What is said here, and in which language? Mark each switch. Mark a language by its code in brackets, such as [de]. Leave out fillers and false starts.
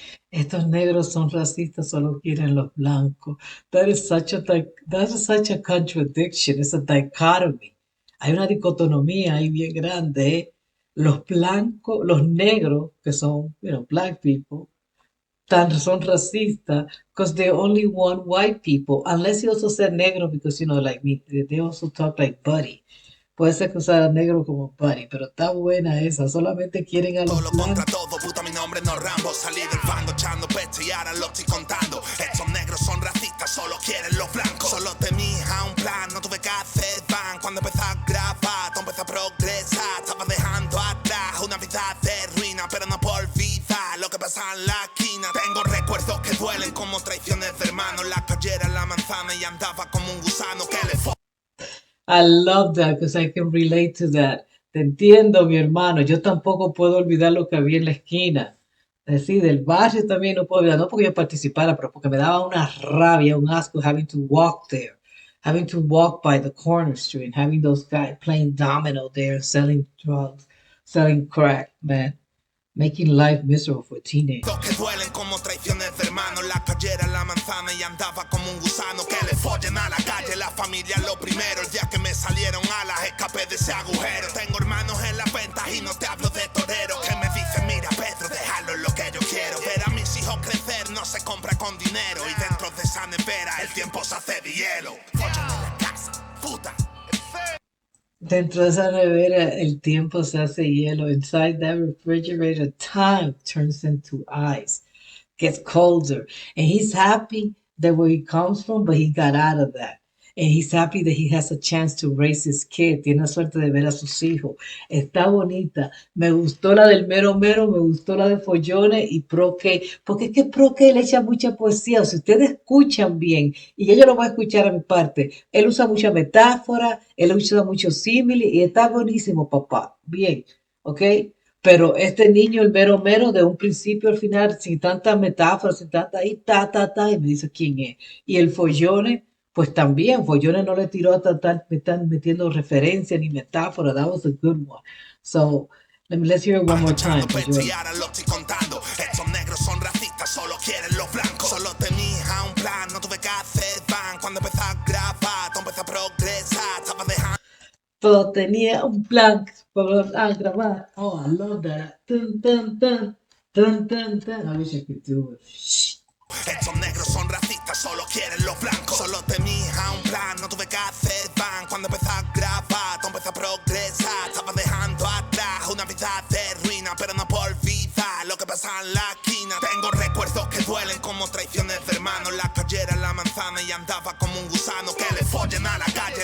[es] Estos negros son racistas, solo quieren los blancos. [en] That is such a contradiction. It's a dichotomy. [es] Hay una dicotomía ahí bien grande. ¿Eh? Los blancos, los negros, que son, [en] black people, [es] son racistas [en] because they only want white people. Unless he also said negro because, like me, they also talk like buddy. [es] Puede ser que usara negro como buddy, pero está buena esa. Solamente quieren a los Todo contra blancos. todo, puta, mi nombre no es Rambo. Salí del fango echando pecho y ahora lo estoy contando. Estos negros son racistas, solo quieren los blancos. Solo temía un plan, no tuve que hacer van. Cuando empecé a grabar, todo empecé a progresar. Estaba dejando atrás una vida de ruina, pero no por vida lo que pasa en la esquina. Tengo recuerdos que duelen como traiciones de hermanos. La calle era la manzana y andaba como un gusano que le [en] I love that because I can relate to that. [es] Te entiendo, mi hermano. Yo tampoco puedo olvidar lo que había en la esquina. Es decir, del barrio también no puedo olvidar, no porque yo participara, pero porque me daba una rabia, un asco [en] having to walk there, having to walk by the corner street, and having those guys playing domino there, selling drugs, selling crack, man, making life miserable for teenagers. [es] que duelen como traiciones de hermanos. La calle era la manzana y andaba como un gusano que le follen a la calle. La familia es lo primero. El día que me salieron alas escapé de ese agujero. Tengo hermanos en las ventas y no te hablo de torero. Que me dicen, mira Pedro, déjalo en lo que yo quiero. Ver a mis hijos crecer no se compra con dinero. Y dentro de esa nevera el tiempo se hace de hielo. Follen en la casa, puta. Dentro de esa nevera el tiempo se hace hielo. [en] Inside that refrigerator, time turns into ice, gets colder. And he's happy that where he comes from, but he got out of that. And he's happy that he has a chance to raise his kid. [es] Tiene la suerte de ver a sus hijos. Está bonita. Me gustó la del Mero Mero, me gustó la de Follones y Prok. Porque es que Prok le echa mucha poesía. O si ustedes escuchan bien, y yo lo voy a escuchar a mi parte, él usa mucha metáfora, él usa mucho símil y está buenísimo, papá. Bien, ¿ok? Pero este niño, el Mero Mero, de un principio al final, sin tantas metáforas, sin tanta ahí, y me dice quién es. Y el Follones, pues también, Follones no le tiró a me están metiendo referencia ni metáfora. [en] That was a good one. So, let's hear it one more time. [es] Y ahora lo estoy contando. Estos negros son racistas, solo quieren los blancos. Solo tenía un plan, no tuve que hacer van. Cuando empecé a grabar, todo empecé a progresar. Estaba dejando. Todo tenía un plan para grabar. [en] Oh, I love that. Dun, dun, dun, dun, dun, dun. I wish I could do it. [es] Estos negros son racistas, solo quieren los blancos. Solo tenía un plan, no tuve que hacer van. Cuando empecé a grabar, todo empecé a progresar. Estaba dejando atrás una vida de ruina, pero no por vida lo que pasa en la esquina. Tengo recuerdos que duelen como traiciones de hermanos. La calle era la manzana y andaba como un gusano que le follen a la calle.